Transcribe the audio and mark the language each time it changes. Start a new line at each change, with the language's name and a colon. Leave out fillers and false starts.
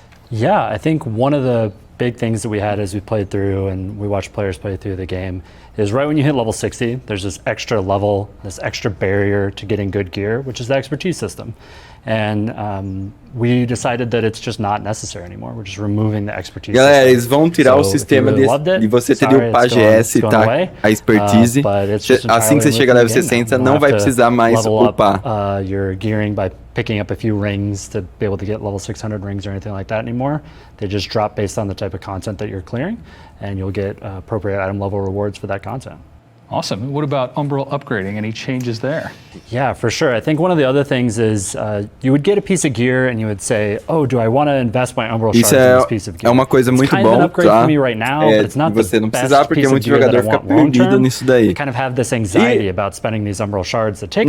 English: Yeah, I think one of the big things that we had as we played through and we watched players play through the game is right when you hit level 60, there's this extra level, this extra barrier to getting good gear, which is the expertise system. And we decided that it's just not necessary anymore. We're just removing the expertise
Portuguese: Galera,
English: system.
Portuguese: eles vão tirar o sistema de você ter o PAGS, tá? A expertise. Assim que você chega a level 60, não vai precisar mais upar.
English: Your gearing by picking up a few rings to be able to get level 600 rings or anything like that anymore. They just drop based on the type of content that you're clearing, and you'll get appropriate item level rewards for that content. Awesome. What about Umbral upgrading? Any changes there? Yeah, for sure. I think one of the other things is you would get a piece of gear and you would say, "Oh, do I want to invest my Umbral shards in this piece of gear?"
Portuguese: É uma coisa muito bom, tá? Você não precisar porque muito jogador fica perdido nisso daí.
English: Kind of have this anxiety about spending these Umbral shards that take a